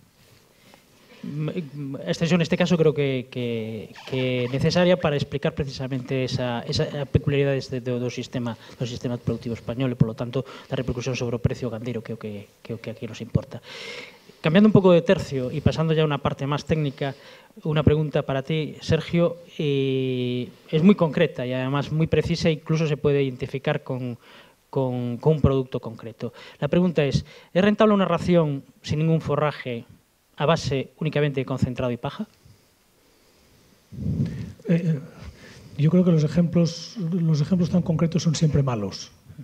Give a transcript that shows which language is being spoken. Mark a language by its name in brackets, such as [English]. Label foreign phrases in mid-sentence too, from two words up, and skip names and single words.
[Galician] Extensión neste caso creo que é necesaria para explicar precisamente esa peculiaridade do sistema productivo español e, polo tanto, da repercusión sobre o precio gandeiro, que é o que aquí nos importa. Cambiando un pouco de tercio e pasando ya a unha parte máis técnica, unha pregunta para ti, Sergio, es moi concreta e además moi precisa, incluso se pode identificar con un producto concreto. [Spanish] La pregunta es rentable una ración sin ningún forraje a base únicamente de concentrado y paja? Yo creo que los ejemplos tan concretos son siempre malos.